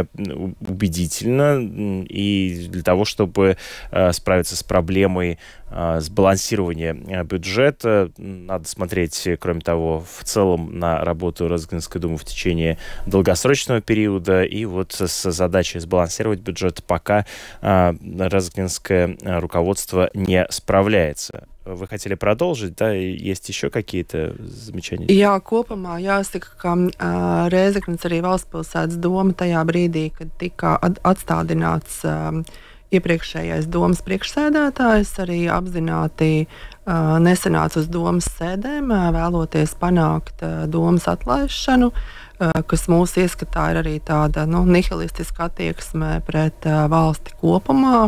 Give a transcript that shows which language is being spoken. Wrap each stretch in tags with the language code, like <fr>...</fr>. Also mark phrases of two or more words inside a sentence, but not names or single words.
<ru>убедительна, и для того, чтобы справиться с проблемой сбалансирования бюджета, надо смотреть, кроме того, в целом на работу Разокненской думы в течение долгосрочного периода, и вот с задачей сбалансировать бюджет пока Разокненское руководство не справляется. Вы хотели продолжить, да? Есть еще какие-то замечания?</ru> <lv>Jā, kopumā jāsaka, ka Rēzeknes arī valstspilsētas doma tajā brīdī, kad tika atstādināts iepriekšējais domas priekšsēdētājs, arī apzināti nesanāca uz domas sēdēm, vēloties panākt domas atlaišanu, kas mūsu ieskatā ir arī tāda nihilistiska attieksme pret valsti kopumā.</lv>